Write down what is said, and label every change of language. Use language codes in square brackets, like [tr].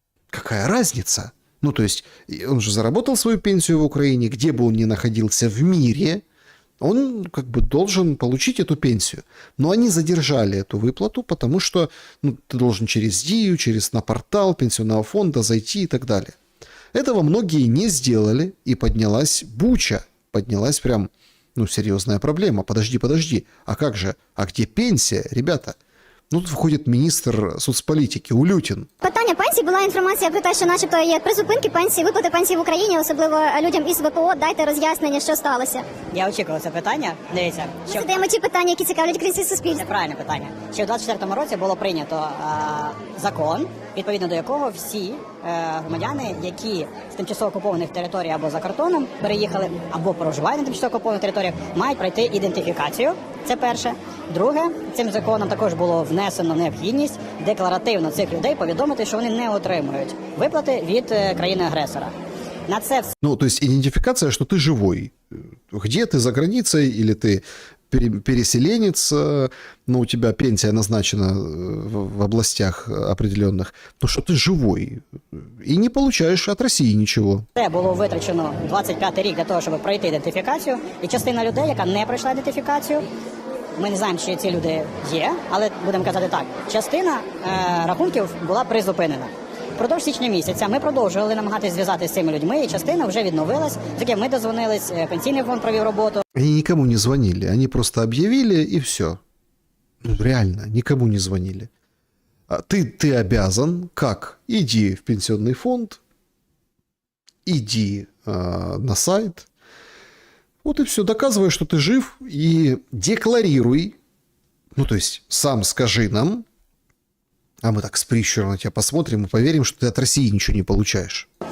[ru] Какая разница? Ну, то есть, он же заработал свою пенсию в Украине, где бы он ни находился в мире, он как бы должен получить эту пенсию. Но они задержали эту выплату, потому что ну, ты должен через ДИЮ, на портал пенсионного фонда зайти и так далее. Этого многие не сделали, и поднялась буча. Поднялась прям, ну, серьезная проблема. Подожди. А как же? А где пенсия, ребята? [uk] Ну, тут виходить міністр соцполітики Улютін. Питання пенсії, була інформація про те, що начебто є призупинки пенсії, виплати пенсії в Україні, особливо людям із ВПО. Дайте роз'яснення, що сталося. Я очікував це питання. Дивіться, Ми задаємо ті питання, які цікавлять українське суспільство. Це правильне питання. Ще у 24-му році було прийнято закон, відповідно до якого всі громадяни, які з тимчасово окупованих територій або за кордоном переїхали, або проживають на тимчасово окупованих територіях, мають пройти ідентифікацію. Це перше. Друге, цим законом також було внесено необхідність декларативно цих людей повідомити, що вони не отримують виплати від країни-агресора. [ru] Ну, то есть идентификация, что ты живой. Где ты за границей, или ты переселенец, но у тебя пенсия назначена в областях определенных, то что ты живой и не получаешь от России ничего. [uk] Це було витрачено 25-й рік для того, щоб пройти ідентифікацію, і частина людей, яка не пройшла ідентифікацію, ми не знаємо, чи ці люди є, але будемо казати так, частина рахунків була призупинена. Впродовж січня місяця ми продовжували намагатися зв'язатися з цими людьми, і частина вже відновилась. Таке ми дозвонились, пенсійний фонд провів роботу. [ru] Они никому не звонили, они просто объявили и все. Ну, реально, никому не звонили. Ты обязан, как? Иди в пенсионный фонд, иди на сайт, вот и все, доказывай, что ты жив, и декларируй, ну, то есть сам скажи нам, а мы так с прищуром на тебя посмотрим и поверим, что ты от России ничего не получаешь.